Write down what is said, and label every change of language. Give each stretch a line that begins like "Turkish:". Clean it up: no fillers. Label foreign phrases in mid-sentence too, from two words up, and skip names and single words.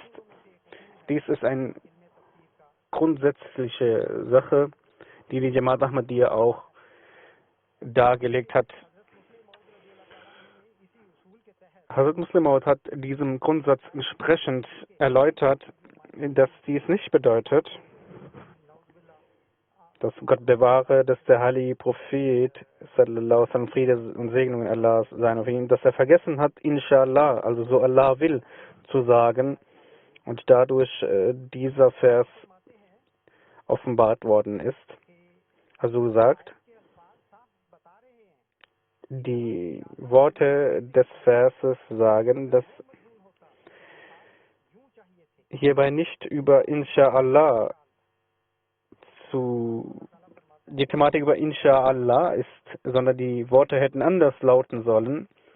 German: Dies ist eine grundsätzliche Sache, die die Jamaat Ahmadiyya auch dargelegt hat. Hazrat Muslim Maud hat diesem Grundsatz entsprechend erläutert, dass dies nicht bedeutet, dass Gott bewahre, dass der heilige Prophet,
Arabic: صلى الله عليه وسلم,
German: Friede und Segnungen Allahs seien auf ihn, dass er vergessen hat, Inshallah, also so Allah will, zu sagen und dadurch dieser Vers offenbart worden ist. Also sagt, die Worte des Verses sagen, dass hierbei nicht über Inshallah die Thematik über Inshallah ist, sondern die Worte hätten anders lauten sollen.